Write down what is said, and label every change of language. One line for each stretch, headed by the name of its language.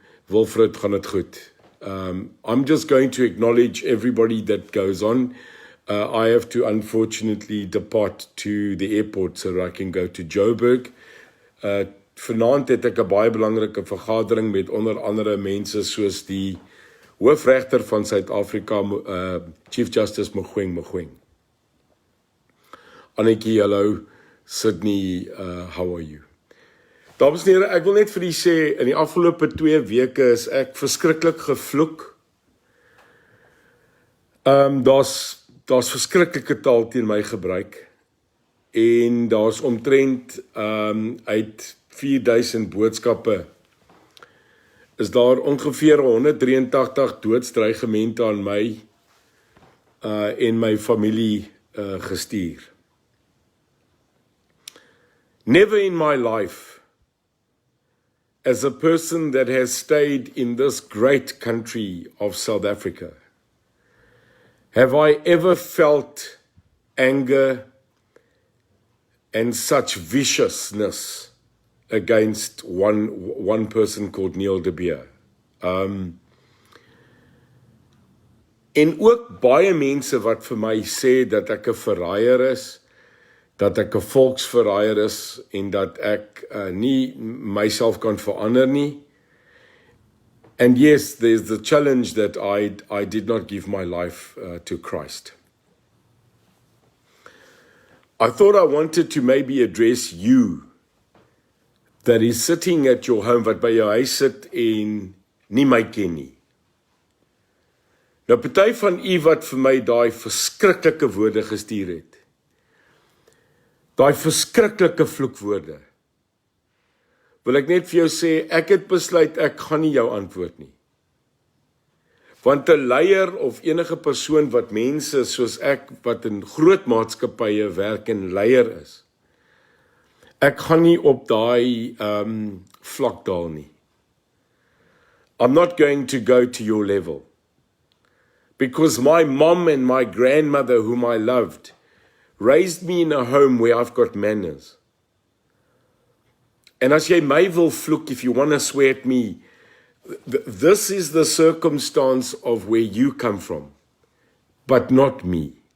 English: Wilfred,
Afrikaans: gaan het goed.
English: I'm just going to acknowledge everybody that goes on. I have to unfortunately depart to the airport so that I can go to Joburg.
Afrikaans: Vanaand het ek 'n baie belangrike vergadering met onder andere mense soos die hoofregter van Suid-Afrika, Chief Justice Mogoeng Mogoeng.
English: Annetjie, hallo. Sydney, how are you?
Afrikaans: Dames en here, ek wil net vir julle sê, in die afgelope 2 weke is ek verskriklik gevloek. Daar's verskriklike taal teen my gebruik en daar's omtrent uit 4000 boodskappe is daar ongeveer 183 doodsdreigemente aan my en my familie gestuur.
English: Never in my life, as a person that has stayed in this great country of South Africa, have I ever felt anger and such viciousness against one person called Neil de Beer.
Afrikaans: En ook baie mense wat vir my sê dat ek 'n verraaier is, dat ek 'n volksverraaier is en dat ek nie myself kan verander nie.
English: And yes, there's the challenge that I did not give my life to Christ. I thought I wanted to maybe address you that is sitting at your home,
Afrikaans: wat by jou huis sit en nie my ken nie. Nou, party van u wat vir my daai verskriklike woorde gestuur het, daai verskriklike vloekwoorde, wil ek net vir jou sê, ek het besluit, ek gaan nie jou antwoord nie. Want 'n leier of enige persoon wat mense soos ek, wat in groot maatskappye werk en leier is, ek gaan nie op daai vlak daal nie.
English: I'm not going to go to your level. because my mom and my grandmother, whom I loved, raised me in a home where I've got manners.
Afrikaans: En as jy my wil vloek,
English: if you want to swear at me, this is the circumstance of where you come from, but not me.